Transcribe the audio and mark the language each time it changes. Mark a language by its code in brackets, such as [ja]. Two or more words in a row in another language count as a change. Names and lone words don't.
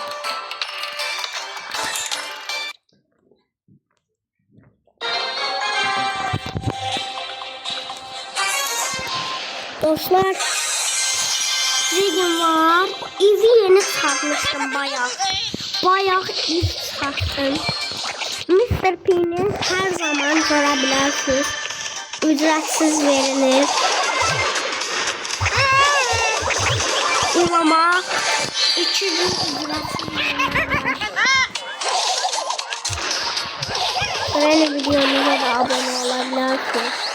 [az] Dostlar, bir var, evi yeni çıxartmışdım bayağı. Bayağı ev çıxartdım. Mr. P'ni hər zaman görə bilərsiniz. [tr] Ücretsiz verilir. Ulama 2 gün ücretsiz verilir. Böyle videomuza da abone olabilirsiniz.